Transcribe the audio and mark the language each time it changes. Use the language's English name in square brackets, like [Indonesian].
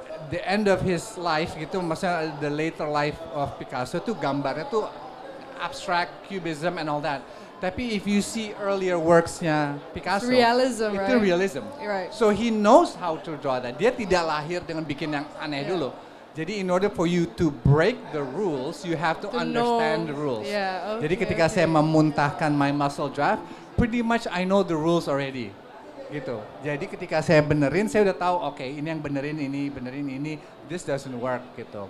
[English] The end of his life gitu, [Indonesian] maksudnya [English] the later life of Picasso tuh gambarnya tuh abstract, cubism and all that. [Indonesian] Tapi [English] if you see earlier worksnya Picasso, realism, [Indonesian] itu realism. [English] Right. So he knows how to draw that. [Indonesian] Dia tidak lahir dengan bikin yang aneh dulu. Jadi [English] in order for you to break the rules, you have to understand the rules. Yeah, [Indonesian] Jadi ketika saya memuntahkan [English] my muscle draft, pretty much I know the rules already. Gitu. [Indonesian] Jadi ketika saya benerin, saya udah tahu, oke, ini yang benerin ini, [English] this doesn't work [Indonesian] gitu.